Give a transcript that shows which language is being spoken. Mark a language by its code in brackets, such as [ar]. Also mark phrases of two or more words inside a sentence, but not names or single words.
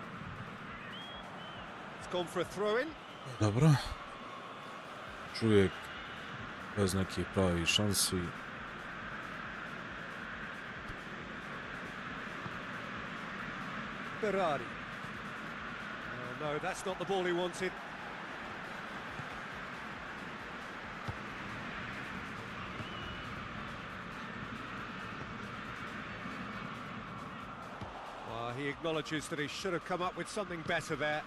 [en] It's gone for a throw-in. [hr] Dobro. Čovjek bez nekih pravih šansi. Berardi. [en] Oh, no, that's not the ball he wanted. He acknowledges that he should have come up with something better there.